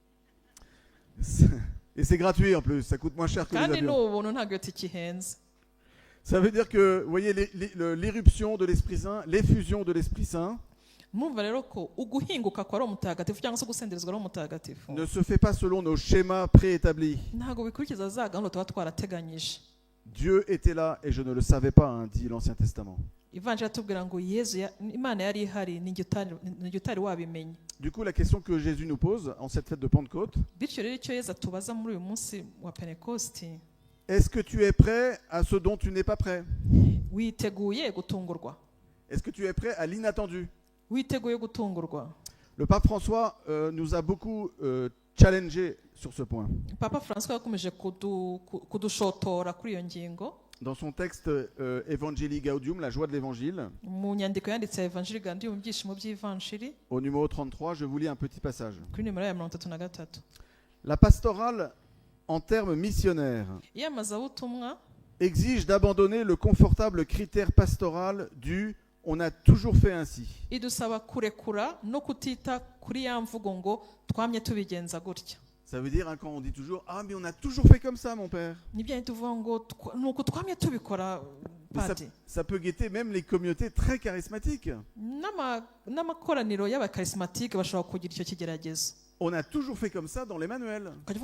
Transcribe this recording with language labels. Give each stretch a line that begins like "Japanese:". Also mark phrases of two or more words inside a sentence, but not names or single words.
French: Et c'est gratuit en plus, ça coûte moins cher que les Kandi avions.
Kinyarwanda: n'ubuntu ntabwo tike ihenze.
French: Ça veut dire que, vous voyez, l'éruption de l'Esprit Saint, l'effusion de l'Esprit Saint,
Kinyarwanda: mwumva rero ko uguhinguka kwa Roho Mutagatifu cyangwa se gusenderezwa Roho Mutagatifu
French: ne se fait pas selon nos schémas préétablis.
Kinyarwanda: ntago bikurikiza za gahunda tuba twarateganyije.
French: Dieu était là et je ne le savais pas, hein, dit l'Ancien Testament.
Kinyarwanda: Ivanjiri atubwira ngo Imana yari ihari ninjye utari wabimenye.
French: Du coup, la question que Jésus nous pose en cette fête de Pentecôte,
Kinyarwanda: bityo rero icyo Yesu atubaza muri uyu munsi wa Pentekosti,
French: est-ce que tu es prêt à ce dont tu n'es pas prêt?
Kinyarwanda: witeguye gutungurwa?
French: Est-ce que tu es prêt à l'inattendu?
Kinyarwanda: Witeguye gutungurwa?
French: Le pape François nous a beaucoup challengé sur ce point.
Kinyarwanda: Papa François yakomeje kudushotora kuri iyo ngingo.
French: Dans son texte Evangelii Gaudium, la joie de l'évangile,
Kinyarwanda: mu nyandiko yanditse Evangelii Gaudium, ibyishimo by'ivanjiri,
French: au numéro 33, je vous lis un petit passage.
Kinyarwanda: Kuri numero ya 33.
French: La pastorale, en termes missionnaires, iyamazabutumwa exige d'abandonner le confortable critère pastoral du « on a toujours fait ainsi ».
Kinyarwanda: idusaba kurekura no kutita kuri ya mvugo ngo twamye tubigenza gutya.
French: Ça veut dire, hein, quand on dit toujours « ah mais on a toujours fait comme ça mon père ». Ça peut guetter même les communautés très charismatiques. On a toujours fait comme ça dans l'Emmanuel.